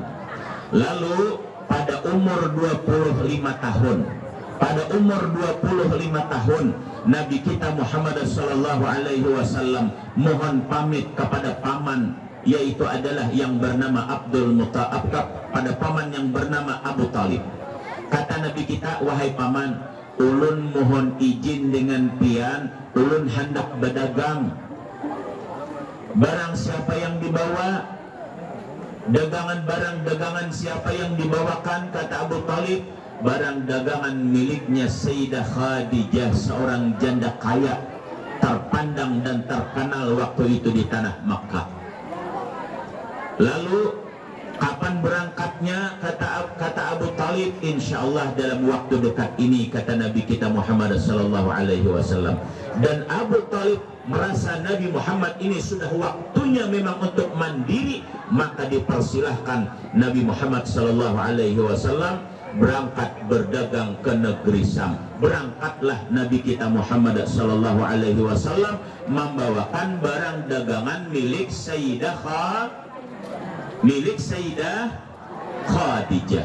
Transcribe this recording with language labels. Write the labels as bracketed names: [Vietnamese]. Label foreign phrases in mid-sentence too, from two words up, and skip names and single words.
[Indonesian] Lalu pada umur 25 tahun, pada umur 25 tahun, Nabi kita Muhammad [Arabic] صلى الله عليه وسلم [Indonesian] mohon pamit kepada paman, yaitu adalah yang bernama Abdul Muttalib, pada paman yang bernama Abu Talib. Kata Nabi kita, wahai paman, ulun mohon izin dengan pian, ulun hendak berdagang. Barang siapa yang dibawa, dagangan barang dagangan siapa yang dibawakan, kata Abu Talib, barang dagangan miliknya Sayyidah Khadijah, seorang janda kaya terpandang dan terkenal waktu itu di tanah Makkah. Lalu kapan berangkatnya, kata Abu Talib, [Arabic] إن شاء الله [Indonesian] dalam waktu dekat ini, kata Nabi kita Muhammad [Arabic] صلى الله عليه وسلم. [Indonesian] Dan Abu Talib merasa Nabi Muhammad ini sudah waktunya memang untuk mandiri, maka dipersilahkan Nabi Muhammad [Arabic] صلى الله عليه وسلم [Indonesian] berangkat berdagang ke negeri Syam. Berangkatlah Nabi kita Muhammad [Arabic] صلى الله عليه وسلم [Indonesian] membawakan barang dagangan milik Sayyidah Khadijah.